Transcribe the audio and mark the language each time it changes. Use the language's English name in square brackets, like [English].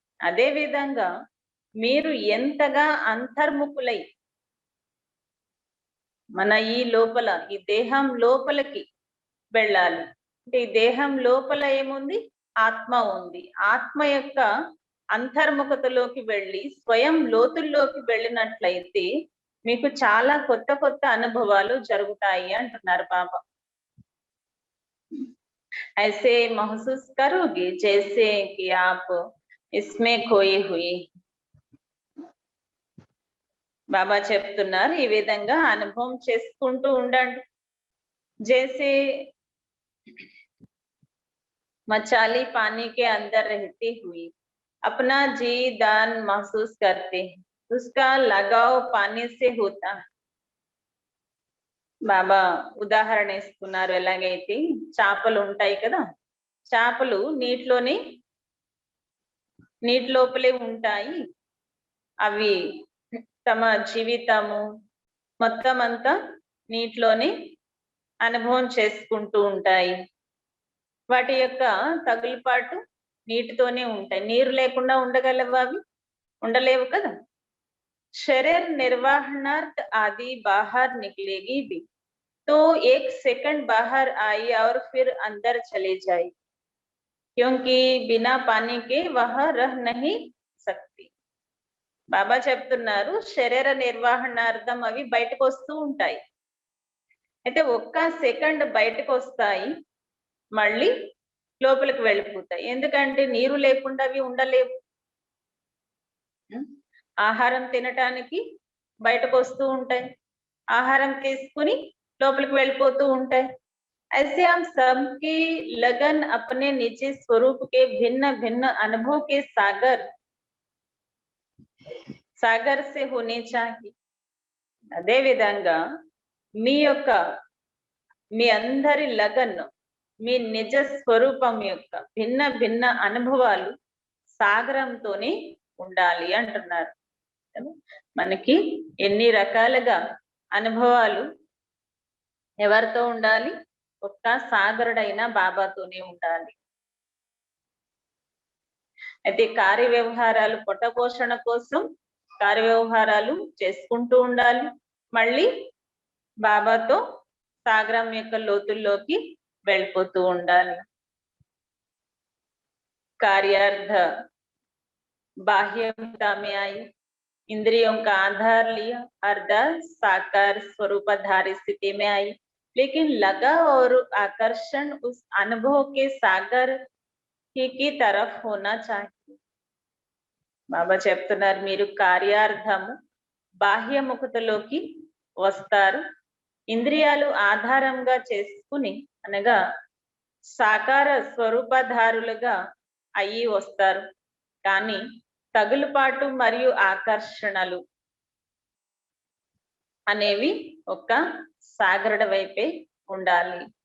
[Telugu] అదే విధంగా మీరు ఎంతగా అంతర్ముఖులై మన ఈ లోపల, ఈ దేహం లోపలికి వెళ్ళాలి. అంటే ఈ దేహం లోపల ఏముంది? ఆత్మ ఉంది. ఆత్మ యొక్క అంతర్ముఖతలోకి వెళ్ళి స్వయం లోతుల్లోకి వెళ్ళినట్లయితే మీకు చాలా కొత్త కొత్త అనుభవాలు జరుగుతాయి అంటున్నారు బాబా. [Hindi] ऐसे महसूस करोगे जैसे कि आप इसमें खोए हुए. [Telugu] బాబా చెప్తున్నారు, ఈ విధంగా అనుభవం చేసుకుంటూ ఉండండి. [Hindi] जैसे मछली पानी के अंदर रहती हुई अपना जी दान महसूस करते हैं, उसका लगाव पानी से होता है. [Telugu] బాబా ఉదాహరణ ఇస్తున్నారు. ఎలాగైతే చేపలు ఉంటాయి కదా, చేపలు నీటి లోపలే ఉంటాయి. అవి తమ జీవితము మొత్తం అంతా నీటిలోనే అనుభవం చేసుకుంటూ ఉంటాయి. వాటి యొక్క తగులుపాటు నీటితోనే ఉంటాయి. నీరు లేకుండా ఉండగలవు అవి? ఉండలేవు కదా. [Hindi] शरीर निर्वाहनार्थ आदि बाहर निकलेगी भी तो 1 सेकंड बाहर आई और फिर अंदर चले जाए, क्योंकि बिना पानी के वह रह नहीं सकती. [Telugu] బాబా చెప్తున్నారు, శరీర నిర్వహణార్థం అవి బయటకు వస్తూ ఉంటాయి. అయితే 1 సెకండ్ బయటకు వస్తాయి, మళ్ళీ లోపలికి వెళ్ళిపోతాయి. ఎందుకంటే నీరు లేకుండా అవి ఉండలేవు. ఆహారం తినటానికి బయటకు వస్తూ ఉంటాయి, ఆహారం తీసుకుని లోపలికి వెళ్ళిపోతూ ఉంటాయి. [Hindi] ऐसे हम सबकी लगन अपने निजी स्वरूप के भिन्न भिन्न अनुभव के सागर से होने चाहिए. [Telugu] అదే విధంగా మీ యొక్క మీ అందరి లగన్, మీ నిజ స్వరూపం యొక్క భిన్న భిన్న అనుభవాలు సాగరంతోనే ఉండాలి అంటున్నారు. మనకి ఎన్ని రకాలుగా అనుభవాలు ఎవరితో ఉండాలి? ఒక్క సాగరుడైన బాబాతోనే ఉండాలి. అయితే కార్య వ్యవహారాలు పొట్టపోషణ కోసం కార్య వ్యవహారాలు చేసుకుంటూ ఉండాలి. మళ్ళీ బాబాతో సాగరం యొక్క లోతుల్లోకి వెళ్ళిపోతూ ఉండాలి. [Hindi] कार्यार्थ बाह्यता में आई, इंद्रियों का आधार लिया, अर्ध साकार स्वरूपधारी स्थिति में आई, लेकिन लगा और आकर्षण उस अनुभव के सागर ही की तरफ होना चाहिए. [Telugu] బాబా చెప్తున్నారు, మీరు కార్యార్థము బాహ్యముఖతలోకి వస్తారు, ఇంద్రియాలు ఆధారంగా చేసుకుని అనగా సాకార స్వరూపధారులుగా అయ్యి వస్తారు. కానీ తగులుపాటు మరియు ఆకర్షణలు అనేవి ఒక్క సాగరుడ వైపే ఉండాలి.